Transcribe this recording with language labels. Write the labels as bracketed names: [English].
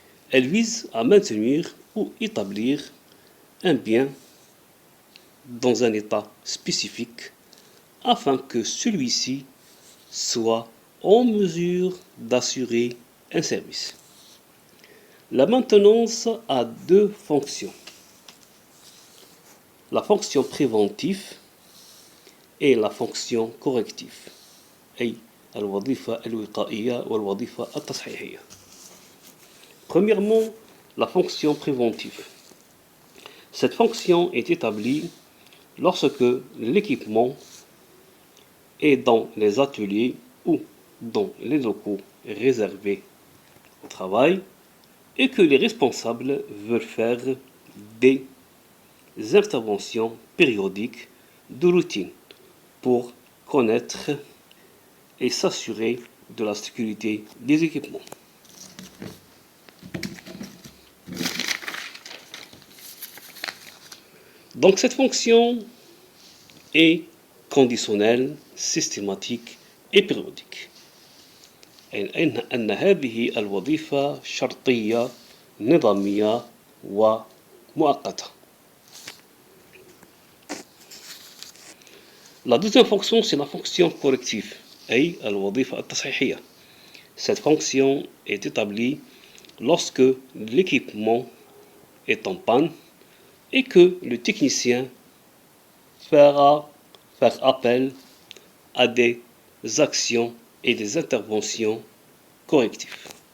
[French] Elle vise à maintenir ou établir un bien dans un état spécifique afin que celui-ci soit en mesure d'assurer un service. La maintenance a deux fonctions. La fonction préventive et la fonction corrective. [Arabic] أي الوظيفة الوقائية والوظيفة التصحيحية. [French] Premièrement, la fonction préventive. Cette fonction est établie lorsque l'équipement est dans les ateliers ou dans les locaux réservés au travail et que les responsables veulent faire des interventions périodiques de routine pour connaître et s'assurer de la sécurité des équipements. Donc cette fonction est conditionnelle, systématique et périodique. [Arabic] أن هذه الوظيفة شرطية نظامية ومؤقتة. [French] La deuxième fonction, c'est la fonction corrective, [Arabic] أي الوظيفة التصحيحية. [French] Cette fonction est établie lorsque l'équipement est en panne et que le technicien fera faire appel à des actions et des interventions correctives.